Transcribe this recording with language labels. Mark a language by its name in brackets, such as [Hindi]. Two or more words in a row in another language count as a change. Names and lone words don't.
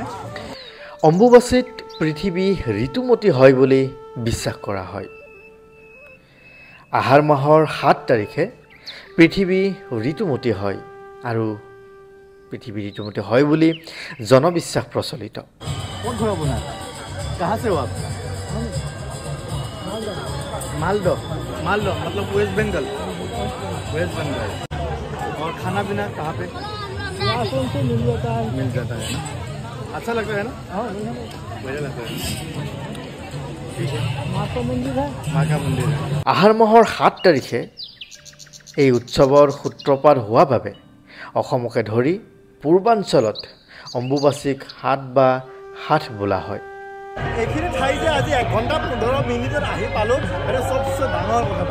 [Assamese] অম্বুবাচীত পৃথিৱী ঋতুমতী হয় বুলি বিশ্বাস কৰা হয়। আহাৰ মাহৰ 7 তাৰিখে পৃথিৱী ঋতুমতী হয় আৰু পৃথিৱী ঋতুমতী হয় বুলি জনবিশ্বাস প্ৰচলিত। ক'ত ঘৰ আপোনাৰ? [Hindi] कहाँ से हो आप? मालदह मतलब वेस्ट बंगाल। और खाना पीना कहाँ पे मिल जाता है ना? अच्छा लगता है ना? बढ़िया लगता है। ठीक है, माँ का मंदिर है। [Assamese] আহাৰ মাহৰ 7 তাৰিখে এই উৎসৱৰ সূত্ৰপাত হোৱা বাবে অসমকে ধৰি পূৰ্বাঞ্চলত অম্বুবাচীক হাট বা হাট বোলা হয়। এইখিনি ঠাই যে আজি 1 ঘণ্টা 15 মিনিটত আহি পালোঁ, এটা সবচে ডাঙৰ কথা।